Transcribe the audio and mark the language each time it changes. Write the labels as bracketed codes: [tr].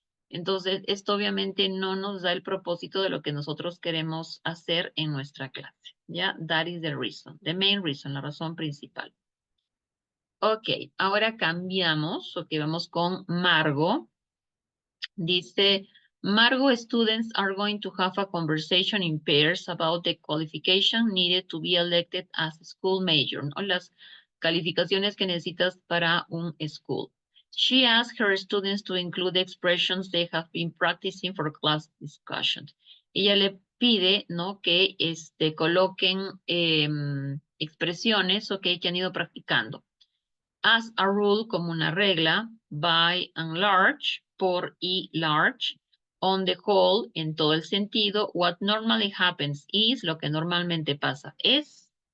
[es] Entonces, esto obviamente no nos da el propósito de lo que nosotros queremos hacer en nuestra clase. ¿Ya? [en] That is the reason, the main reason, [es] la razón principal. Ok, ahora cambiamos. Ok, vamos con Margo. Dice, Margo, [en] students are going to have a conversation in pairs about the qualification needed to be elected as a school major, ¿no? [es] Las calificaciones que necesitas para un school. [en] She asked her students to include the expressions they have been practicing for class discussions. [es] Ella le pide, ¿no? Que coloquen expresiones, ok, que han ido practicando. [en] As a rule, [es] como una regla, by and large, por y large, [en] on the whole, [es] en todo el sentido, [en] what normally happens is, [es] lo que normalmente pasa es.